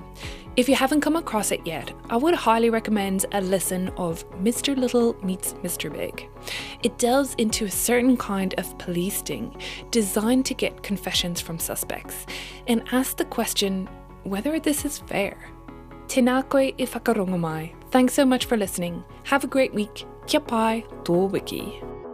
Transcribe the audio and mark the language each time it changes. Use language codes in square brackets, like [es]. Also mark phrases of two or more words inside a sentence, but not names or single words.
[en] If you haven't come across it yet, I would highly recommend a listen of Mr. Little Meets Mr. Big. It delves into a certain kind of police sting designed to get confessions from suspects and asks the question whether this is fair. [mi] Tēnā koe I whakarongo mai. [en] Thanks so much for listening. Have a great week. [mi] Kia pai, tō wiki.